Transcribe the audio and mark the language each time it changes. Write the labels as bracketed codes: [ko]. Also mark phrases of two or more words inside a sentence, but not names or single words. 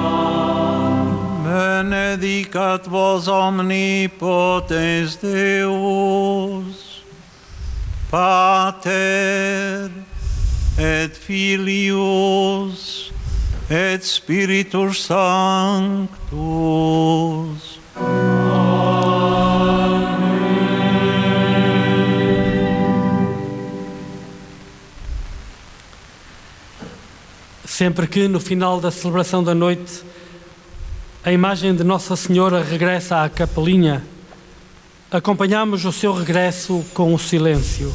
[la] Benedicat vos omnipotens Deus, Pater et Filius et Spiritus Sanctus. [pt] Sempre que no final da celebração da noite a imagem de Nossa Senhora regressa à capelinha, acompanhamos o seu regresso com o silêncio.